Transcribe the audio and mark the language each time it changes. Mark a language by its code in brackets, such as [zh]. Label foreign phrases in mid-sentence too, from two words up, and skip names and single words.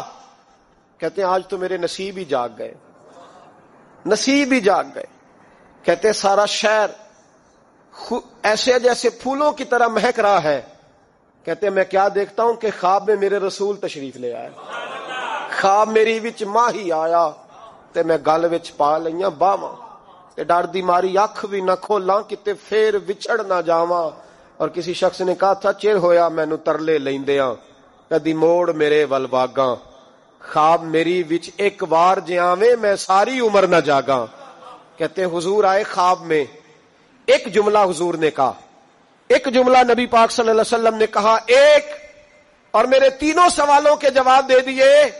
[ur] کہتے ہیں آج تو میرے نصیب ہی جاگ گئے, نصیب ہی جاگ گئے. کہتے ہیں سارا شہر ایسے جیسے پھولوں کی طرح مہک رہا ہے. کہتے ہیں میں کیا دیکھتا ہوں کہ خواب میں میرے رسول تشریف لے آئے, [pa] خواب میری وچ ماہی آیا تے میں گل وچ پا لئیاں باواں, تے ڈر دی ماری اکھ بھی نہ کھولاں کتے پھر وچھڑ نہ جاواں. [ur] اور کسی شخص نے کہا تھا [pa] چر ہویا مینوں ترلے لیندیاں, کدی موڑ میرے ول واگاں, خواب میری وچ ایک وار جاویں میں ساری عمر نہ جاگاں. [ur] کہتے ہیں حضور آئے خواب میں, ایک جملہ حضور نے کہا, ایک جملہ نبی پاک صلی اللہ علیہ وسلم نے کہا ایک, اور میرے تینوں سوالوں کے جواب دے دیے.